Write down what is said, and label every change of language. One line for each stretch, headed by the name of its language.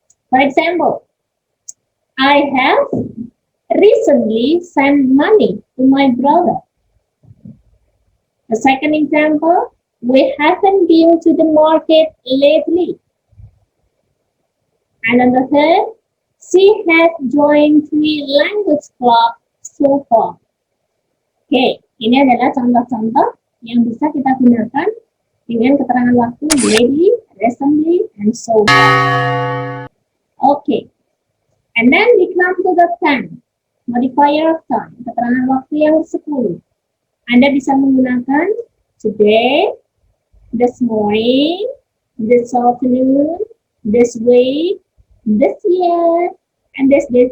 English: For example, I have recently sent money to my brother. The second example, we haven't been to the market lately. And then the third, she has joined 3 language clubs so far. Okay,
Indonesian: ini adalah contoh-contoh yang bisa kita gunakan dengan keterangan waktu
English: lately, recently, and so far. Okay, and then we come to the 10. modifier of time,
Indonesian: keterangan waktu yang ke-10. Anda bisa menggunakan
English: today, this morning, this afternoon, this week, this year, and this.